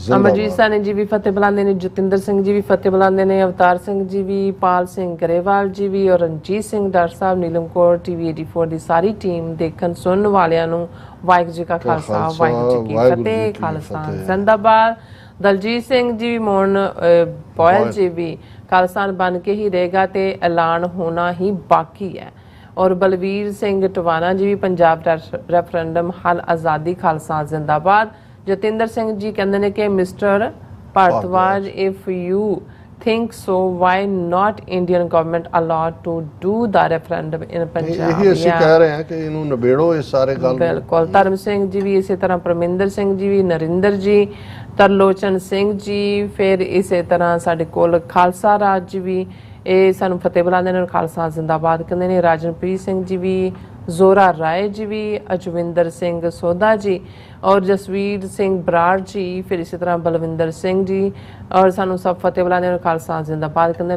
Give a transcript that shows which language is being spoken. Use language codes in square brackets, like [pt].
[pa] ਅਮਰਜੀਤ ਸਾਨੇ ਜੀ ਵੀ ਫਤਿਹ ਬੁਲਾਉਂਦੇ ਨੇ, ਜਤਿੰਦਰ ਸਿੰਘ ਜੀ ਵੀ ਫਤਿਹ ਬੁਲਾਉਂਦੇ ਨੇ, ਅਵਤਾਰ ਸਿੰਘ ਜੀ ਵੀ, ਪਾਲ ਸਿੰਘ ਗਰੇਵਾਲ ਜੀ ਵੀ, ਔਰ ਰਣਜੀਤ ਸਿੰਘ ਡਾਕਟਰ ਸਾਹਿਬ, ਨੀਲਮ ਕੌਰ, TV 84 ਦੀ ਸਾਰੀ ਟੀਮ, ਦੇਖਣ ਸੁਣਨ ਵਾਲਿਆਂ ਨੂੰ ਵਾਹਿਗੁਰੂ ਜੀ ਕਾ ਖਾਲਸਾ ਵਾਹਿਗੁਰੂ ਜੀ ਕੀ ਫਤਿਹ। ਖਾਲਸਾ ਜ਼ਿੰਦਾਬਾਦ। ਦਲਜੀਤ ਸਿੰਘ ਜੀ ਵੀ, ਮੋਹਨ ਬੋਇਲ ਜੀ ਵੀ, ਖਾਲਸਾਨ ਬਣ ਕੇ ਹੀ ਰਹੇਗਾ ਤੇ ਐਲਾਨ ਹੋਣਾ ਹੀ ਬਾਕੀ ਹੈ। ਔਰ ਬਲਵੀਰ ਸਿੰਘ ਟਵਾਣਾ ਜੀ ਵੀ, ਪੰਜਾਬ ਰੈਫਰੈਂਡਮ ਹੱਲ ਆਜ਼ਾਦੀ ਖਾਲਸਾ ਜ਼ਿੰਦਾਬਾਦ। ਜਤਿੰਦਰ ਸਿੰਘ ਜੀ ਕਹਿੰਦੇ ਨੇ ਕਿ [en] Mister Bhardwaj, if you think so, why not Indian government allowed to do the referendum in Punjab? [pa] ਇਹੀ ਅਸੀਂ ਕਹਿ ਰਹੇ ਹਾਂ ਕਿ ਇਹਨੂੰ ਨਿਬੇੜੋ ਇਹ ਸਾਰੇ ਗੱਲ। ਬਿਲਕੁਲ। ਧਰਮ ਸਿੰਘ ਜੀ ਵੀ, ਇਸੇ ਤਰ੍ਹਾਂ ਪਰਮਿੰਦਰ ਸਿੰਘ ਜੀ ਵੀ, ਨਰਿੰਦਰ ਜੀ, ਤਰਲੋਚਨ ਸਿੰਘ ਜੀ, ਫਿਰ ਇਸੇ ਤਰ੍ਹਾਂ ਸਾਡੇ ਕੋਲ ਖਾਲਸਾ ਰਾਜ ਜੀ ਵੀ, ਇਹ ਸਾਨੂੰ ਫਤਿਹ ਬੁਲਾਉਂਦੇ ਨੇ, ਖਾਲਸਾ ਜ਼ਿੰਦਾਬਾਦ ਕਹਿੰਦੇ ਨੇ। ਰਾਜਨਪ੍ਰੀਤ ਸਿੰਘ ਜੀ ਵੀ, ਜ਼ੋਰਾ ਰਾਏ ਜੀ ਵੀ, ਅਜਵਿੰਦਰ ਸਿੰਘ ਸੋਧਾ ਜੀ, ਔਰ ਜਸਵੀਰ ਸਿੰਘ ਬਰਾੜ ਜੀ, ਫਿਰ ਇਸੇ ਤਰ੍ਹਾਂ ਬਲਵਿੰਦਰ ਸਿੰਘ ਜੀ, ਔਰ ਸਾਨੂੰ ਸਭ ਫਤਿਹ ਬੁਲਾਉਂਦੇ ਨੇ, ਖਾਲਸਾ ਜ਼ਿੰਦਾਬਾਦ ਕਹਿੰਦੇ।